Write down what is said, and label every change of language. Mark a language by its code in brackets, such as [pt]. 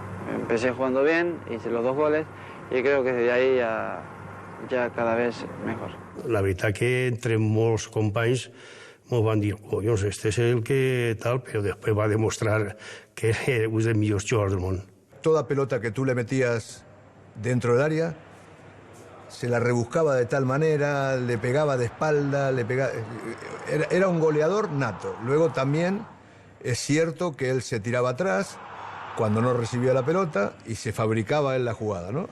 [es] Empecé jugando bien, hice los 2 goles y creo que desde ahí ya cada vez mejor. [ca] La veritat que entre molts companys ens van dir, collons, este és el que tal, però després va demostrar que era un dels millors jugadors del món. [es] Toda pelota que tú le metías dentro del área, se la rebuscaba de tal manera, le pegaba de espalda, era un goleador nato. Luego también es cierto que él se tiraba atrás cuando no recibía la pelota y se fabricaba él la jugada, ¿no?